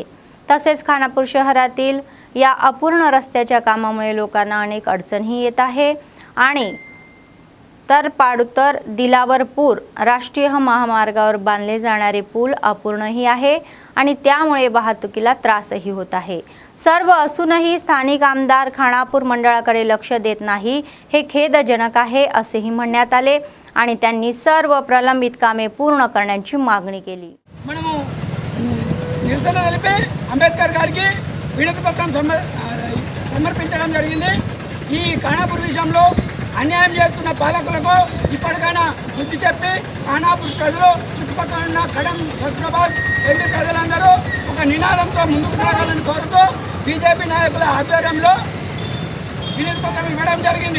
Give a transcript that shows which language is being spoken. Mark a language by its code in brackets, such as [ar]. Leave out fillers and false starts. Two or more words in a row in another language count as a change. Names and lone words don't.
[mr] तसेच खानापूर शहरातील या अपूर्ण रस्त्याच्या कामामुळे लोकांना अनेक अडचणी येत आहे आणि तर पाडुतर दिलावरपूर राष्ट्रीय महामार्गावर बांधले जाणारे पूल अपूर्णही आहे आणि त्यामुळे वाहतुकीला त्रासही होत आहे. सर्व असूनही स्थानिक आमदार खानापूर मंडळाकडे लक्ष देत नाही, हे खेदजनक आहे असेही म्हणण्यात आले आणि त्यांनी सर्व प्रलंबित कामे पूर्ण करण्याची मागणी केली. [te] మనము నిరసన తెలిపి అంబేద్కర్ గారికి వినతి పత్రం సమర్పించడం జరిగింది. ఈ ఖానాపూర్ విషయంలో అన్యాయం చేస్తున్న పాలకులకు ఇప్పటికైనా బుద్ధి చెప్పి ఖానాపూర్ ప్రజలు చుట్టుపక్కల ఉన్న కడం హస్నాబాద్ వెళ్ళి ప్రజలందరూ ఒక నినాదంతో ముందుకు సాగాలని కోరుతూ బీజేపీ నాయకుల ఆధ్వర్యంలో వినతి పత్రం ఇవ్వడం జరిగింది.